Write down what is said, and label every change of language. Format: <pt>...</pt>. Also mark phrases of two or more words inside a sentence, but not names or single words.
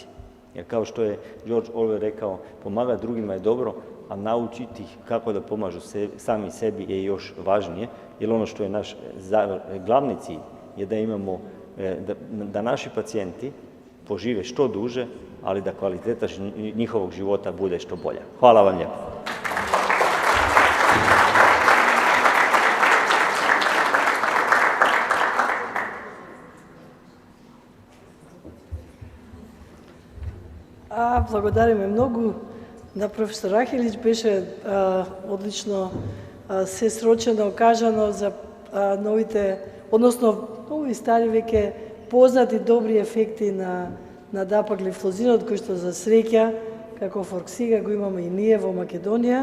<hr>Jer kao što je George Orwell rekao, pomagati drugima je dobro, a naučiti ih kako da pomažu sami sebi je još važnije, jer ono što je naš glavni cilj je da imamo, da naši pacijenti požive što duže, ali da kvaliteta njihovog života bude što bolja. Hvala vam lijepo.</hr> <mk>Благодариме многу на професор Рахилич. Беше одлично се срочено кажано за новите, односно нови стари веќе познати добри ефекти на дапаглифлозинот, кој што за среќа, како форксига, го имаме и ние во Македонија.</mk>